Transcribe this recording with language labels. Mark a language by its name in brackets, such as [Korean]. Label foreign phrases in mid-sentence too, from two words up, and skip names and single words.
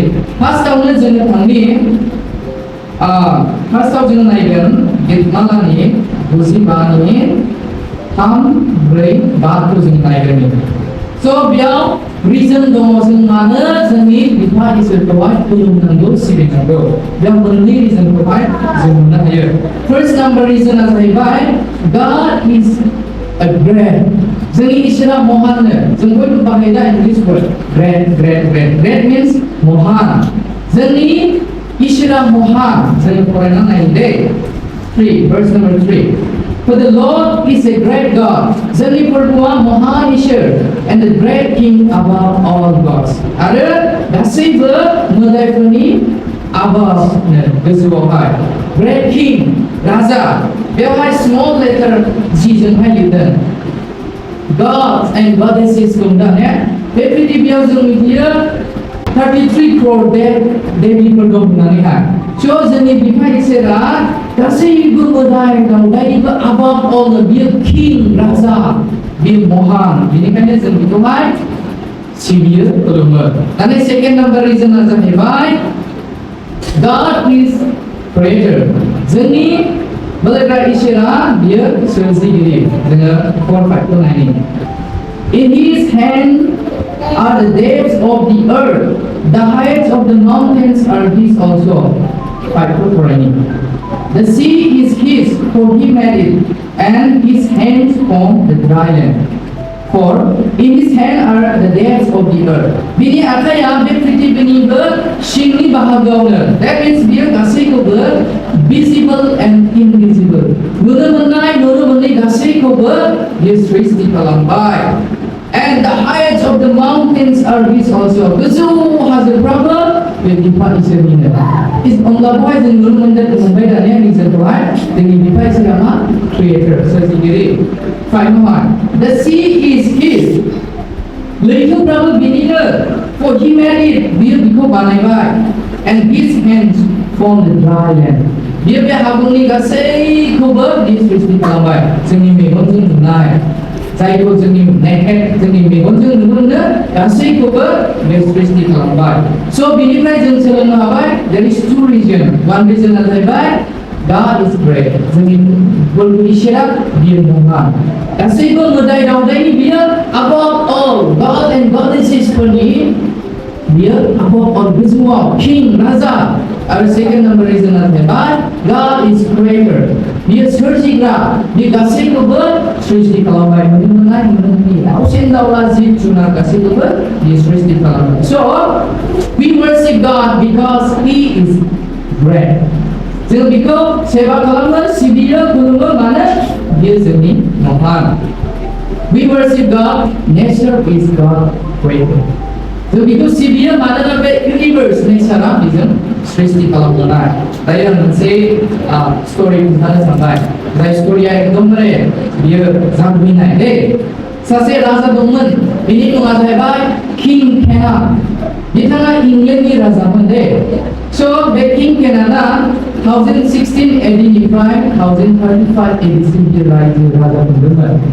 [Bodo] फार्स्टआवनो जोङो थांनि, फार्स्टआव जोङो नायगोन गितमालानि 95नि 3-4-5खौ जों नायगोन। स' बेयाव रिजन दङ, जों मानो जोंनि बिफा इसोरखौहाय खुलुमनांगौ, सिबिनांगौ। बेयाव मोननै रिजनखौहाय जों मोननो हायो। फार्स्ट नाम्बार रिजनआ जाहैबाय [English] God is a great. [Bodo] जोंनि इसोरा महाननो, जों बयबो बाहायदा [English] English word great, great, great. great means [Bodo] महान। जोंनि इसोरा महान। जों फरायना नायनि दे। 3, [English] verse number 3. For the Lord is a great God. [Bodo] जोंनि प्रभुआ महान इसोर, [English] and the great King above all gods. [Bodo] आरो गासैबो मोदायफोरनि above गोजौआवहाय। [English] Great King, [Bodo] राजा। बेवहाय [English] small letter G [Bodo] जोंहाय लिरदों। [English] Gods and goddesses [Bodo] दं ने, बे पृथ्वीयाव जों मिथियो 33 crore देवीफोर दं होननानैहाय। स' जोंनि बिफा इसोरा गासैबो मोदाय दावदायनिबो [English] above all, [Bodo] बियो king, राजा, बियो महान। बेनिखायनो जों बिखौहाय सिबियो, खुलुमो। दानि सेकेन्ड नाम्बार रिजनआ जाहैबाय [English] God is creator. [Bodo] जोंनि बोलोग्रा इसोरा बियो सोरजिगिरि। जोङो 4-5खौ नायनि। [English] In his hand are the depths of the earth, the heights of the mountains are his also. [Bodo] 5खौ फरायनि। [English] The sea is his, for he made it, and his hands formed the dry land. For in his hand are the depths of the earth. [Bodo] बिनि आखाया बे पृथ्वीनिबो सिंनि बाहागोआवनो। [English] That means [Bodo] बियो गासैखौबो [English] visible and invisible, [Bodo] नुनो मोननाय, नुनो मोनै गासैखौबो बियो सृष्टि खालामबाय। [English] And the heights of the mountains are his also. [Bodo] गोजौ हाजोफ्राबो बे बिफा इसोरनिनो। अब्लाबोहाय जों नुनो मोनबाय दानिया रिजनखौहाय, जोंनि बिफा इसोरा मा, क्रिएटर, सोरजिगिरि। [English] 5 The sea is his. [Bodo] लैथोफ्राबो बिनिनो, [English] for he made it, [Bodo] बियो बिखौ बानायबाय। [English] and his hands formed the dry land. [Bodo] Dia bे हागुंनि गासैखौबो बियो सृष्टि खालामबाय जोंनि मेगनजों नुनाय जायखौ जोंनि नेकेड जोंनि मेगनजों नुनो मोनो गासैखौबो बे सृष्टि खालामबाय स' बिनिफ्राय जों सोलोंनो हाबाय [English] there is two reason one reason [Bodo] जाहैबाय [English] God is great [Bodo] जोंनि इसोरा बियो महान गासैबो मोदाय दावदायनि बियो [English] above all God and goddesses [Bodo] फोरनि बियो [English] above all [Bodo] गोजौआव king राजा आरो [English] second number reason [Bodo] जाहैबाय [English] God is creator [Bodo] बियो सोरजिग्रा बे गासैखौबो सृष्टि खालामबाय नुनो मोननाय दाउसिन दाउला जिब जुनार गासैखौबो बियो सृष्टि खालामबाय [English] so we worship God because he is great [Bodo] जों बिखौ सेवा खालामो सिबियो खुलुमो मानो बियो जोंनि महान [English] we worship God nature is God [Bodo] creator जों बिखौ सिबियो मानोना बे [English] universe nature [Bodo] बिजों सृष्टि खालामजानाय दायो आं मोनसे स्ट'रि खोन्थानो सानबाय जाय स्ट'रिया एकदमबारे बियो जादुगिनाय दे सासे राजा दंमोन बिनि मुङा जाहैबाय किं केना बिथाङा इंलेन्डनि राजामोन दे स' बे किं केनाना 1016 AD निफ्राय 1035 AD सिम बियो रायजो राजा मोनदोंमोन